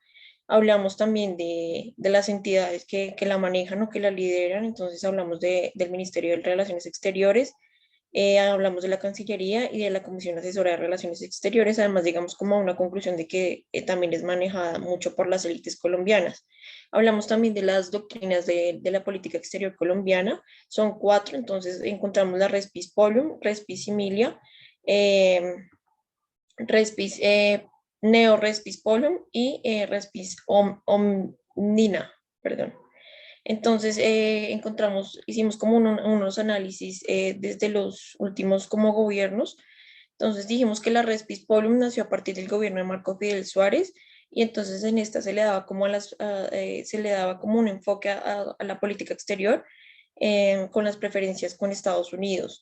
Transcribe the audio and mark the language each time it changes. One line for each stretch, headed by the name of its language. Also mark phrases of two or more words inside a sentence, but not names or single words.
Spanish: Hablamos también de las entidades que la manejan o que la lideran, entonces hablamos del Ministerio de Relaciones Exteriores, hablamos de la Cancillería y de la Comisión Asesora de Relaciones Exteriores. Además llegamos como a una conclusión de que también es manejada mucho por las élites colombianas. Hablamos también de las doctrinas de la política exterior colombiana, son 4, entonces encontramos la Respis Polum, Respis Similia, eh, Respis Neo Respis Polum y Respis Omnina, perdón. Entonces, hicimos como unos análisis desde los últimos como gobiernos. Entonces dijimos que la Respis Polum nació a partir del gobierno de Marco Fidel Suárez y entonces en esta se le daba como, se le daba como un enfoque a la política exterior con las preferencias con Estados Unidos.